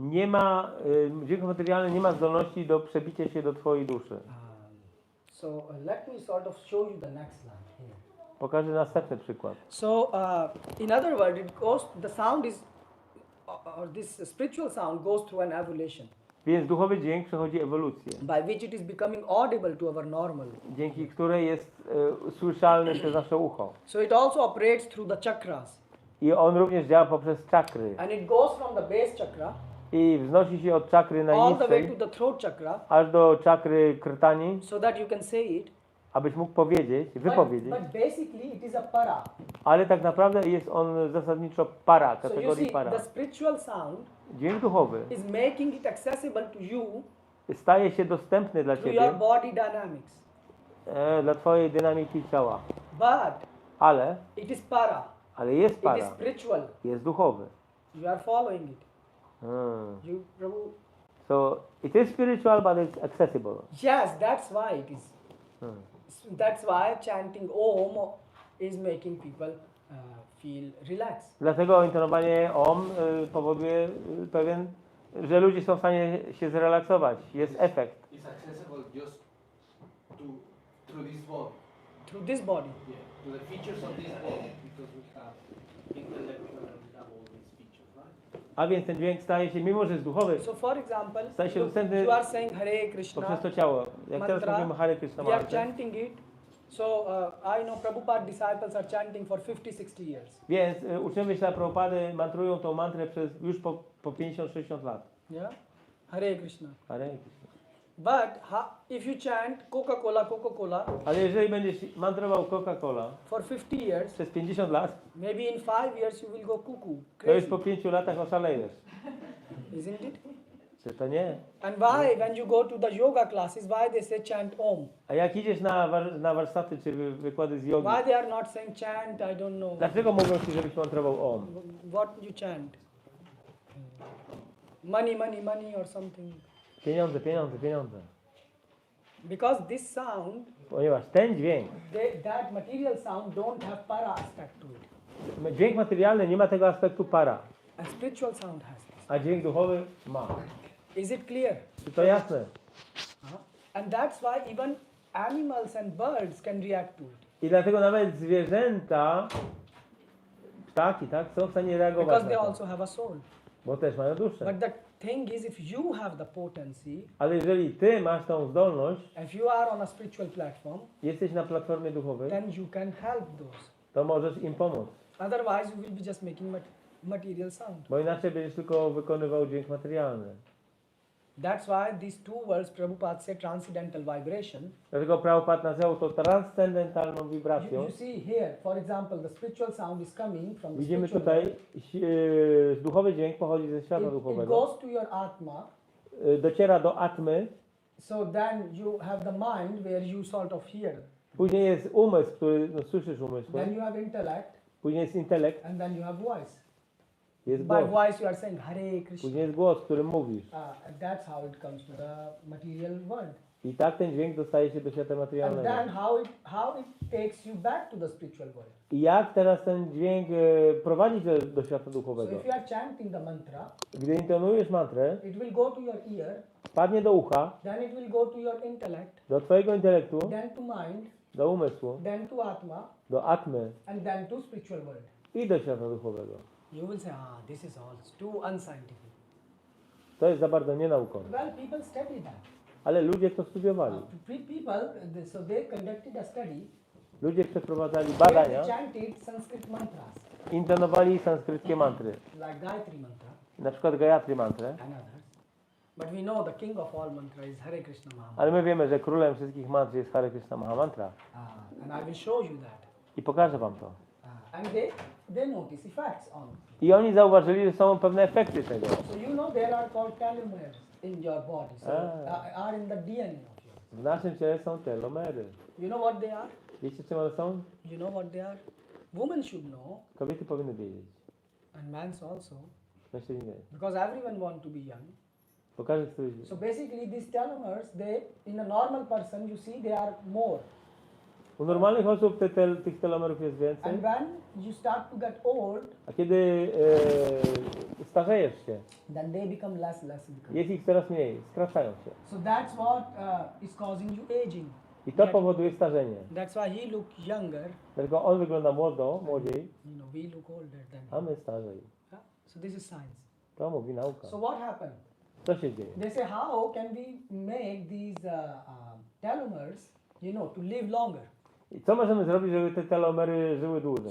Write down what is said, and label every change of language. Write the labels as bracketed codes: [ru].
[pl] Nie ma, dźwięk materialny nie ma zdolności do przebicia się do twojej duszy. [en] So let me sort of show you the next line here. [pl] Pokażę następny przykład. [en] So in other words, the sound is, or this spiritual sound goes through an evolution [pl] Więc duchowy dźwięk przechodzi ewolucję, [en] by which it is becoming audible to our normal. [pl] dzięki której jest słyszalny przez nasze ucho. [en] So it also operates through the chakras, [pl] I on również działa poprzez czakry. [en] and it goes from the base chakra [pl] I wznosi się od czakry [en] all the way [pl] najniższej [en] to the throat chakra, [pl] aż do czakry krtani, [en] so that you can say it. [pl] abyś mógł powiedzieć, wypowiedzieć. [en] But basically it is a para. [pl] Ale tak naprawdę jest on zasadniczo para, [en] So you [pl] kategorii [en] see, [pl] para. [en] the spiritual sound [pl] Dźwięk duchowy [en] is making it accessible to you [pl] staje się dostępny dla [en] through your [pl] ciebie, [en] body dynamics. [pl] dla twojej dynamiki ciała. [en] But [pl] Ale [en] it is para. [pl] jest [en] It is [pl] para, [en] spiritual. [pl] jest duchowy. [en] You are following it. Hmm. You, Prabhu. So it is spiritual, but it's accessible. Yes, that's why it is. Hmm. That's why chanting Om is making people feel relaxed. [pl] Dlatego intonowanie OM powoduje że ludzie są w stanie się zrelaksować. Jest efekt. [en] It's accessible just through this body. Through this body. Yeah, to the features of this body, because we have intellectual and we have all these features, right? [pl] A więc ten dźwięk staje się, mimo że jest duchowy, [en] So for example, [pl] staje się dostępny [en] you are saying Hare Krishna, [pl] poprzez to ciało. Jak teraz [en] mantra, [pl] mówimy Hare Krishna [en] we are [pl] mantrę, [en] chanting it. So I know Prabhupada disciples are chanting for 50-60 years. [pl] więc uczniowie Śrila Prabhupady mantrują tą mantrę już po 50-60 lat. [en] Yeah, Hare Krishna. [pl] Hare Krishna. [en] But if you chant Coca-Cola [pl] Ale jeżeli będziesz mantrował Coca-Cola [en] for 50 years, [pl] przez 50 lat, [en] maybe in 5 years you will go cuckoo, [pl] to już [en] crazy, [pl] po 5 latach oszalejesz. [en] isn't it? [pl] Czy to nie? [en] And why, when you go to the yoga classes, why they say chant Om? [pl] A jak idziesz na warsztaty czy wykłady z jogi, [en] Why they are not saying chant, I don't know, [pl] dlaczego mówią ci, żebyś mantrował OM? [en] what you chant? Money or something. [pl] Pieniądze. [en] Because this sound, [pl] Ponieważ ten dźwięk, [en] that material sound don't have para aspect to it. [pl] dźwięk materialny nie ma tego aspektu para, [en] A spiritual sound has this. [pl] a dźwięk duchowy ma. [en] Is it clear? [pl] Czy to jasne? [en] And that's why even animals and birds can react to it. [pl] I dlatego nawet zwierzęta, ptaki, tak, są w stanie reagować [en] Because [pl] na [en] they [pl] to, [en] also have a soul. [pl] bo też mają duszę. [en] But the thing is, if you have the potency, [pl] Ale jeżeli ty masz tą zdolność, [en] if you are on a spiritual platform, [pl] jesteś na platformie duchowej, [en] then you can help those. [pl] to możesz im pomóc. [en] Otherwise, you will be just making material sound. [pl] Bo inaczej będziesz tylko wykonywał dźwięk materialny. [en] That's why these two words, Prabhupada said transcendental vibration. [pl] Dlatego Prabhupada nazywał to transcendentalną wibracją. [en] You see here, for example, the spiritual sound is coming from the [pl] Widzimy [en] spiritual [pl] tutaj, [en] world. [pl] duchowy dźwięk pochodzi ze świata [en] It [pl] duchowego. [en] goes to your atma. [pl] Dociera do atmy, [en] So then you have the mind where you sort of hear. [pl] później jest umysł, który, słyszysz umysł, [en] Then you have intellect, [pl] później jest intelekt, [en] and then you have voice. [pl] jest [en] By [pl] głos, [en] voice you are saying Hare Krishna. [pl] później jest głos, którym mówisz. [en] That's how it comes to the material world. [pl] I tak ten dźwięk dostaje się do świata [en] And [pl] materialnego. [en] then how it takes you back to the spiritual world. [pl] I jak teraz ten dźwięk prowadzi do świata [en] So [pl] duchowego? [en] if you are chanting the mantra, [pl] Gdy intonujesz mantrę, [en] it will go to your ear, [pl] wpadnie do ucha, [en] then it will go to your intellect, [pl] do twojego intelektu, [en] then to mind, [pl] do umysłu, [en] then to atma, [pl] do atmy [en] and then to spiritual world. [pl] i do świata duchowego. [en] You will say, this is all too unscientific. [pl] To jest za bardzo nienaukowe. [en] Well, people study that. [pl] Ale ludzie to studiowali. [en] So they conducted a study [pl] Ludzie przeprowadzali [en] where [pl] badania, [en] they chanted Sanskrit mantras, [pl] intonowali sanskryckie mantry. [en] like Gayatri mantra [pl] Na przykład Gayatri mantrę. [en] and others. But we know the king of all mantra is Hare Krishna Mahamantra. [pl] Ale my wiemy, że królem wszystkich mantr jest Hare Krishna Mahamantra. [en] And I will show you that. [pl] I pokażę wam to. [en] And they notice effects on it. [pl] I oni zauważyli, że są pewne efekty tego. [en] So you know there are called telomeres in your body. So are in the DNA of yours. [pl] W naszym ciele są telomery. [en] You know what they are? [pl] Wiecie, czym one są? [en] You know what they are? Women should know, [pl] Kobiety powinny wiedzieć. [en] and men's also, [pl] Mężczyźni nie. [en] because everyone want to be young. [pl] Bo każdy chce być. [en] So basically these telomeres, in a normal person you see they are more. [pl] U normalnych osób tych telomerów jest więcej. [en] And when you start to get old, [pl] A kiedy starzejesz się, [en] then they become less. [pl] jest ich coraz mniej, skracają się. [en] So that's what is causing you aging. [pl] I to powoduje starzenie. [en] That's why he look younger. [pl] Dlatego on wygląda młodziej, [en] We look older than [pl] a [en] him. [pl] my starzej. [en] Yeah? So this is science. [pl] To mówi nauka. [en] So what happened? [pl] Co się dzieje? [en] They say how can we make these telomeres, to live longer, [pl] I co możemy zrobić, żeby te telomery żyły dłużej?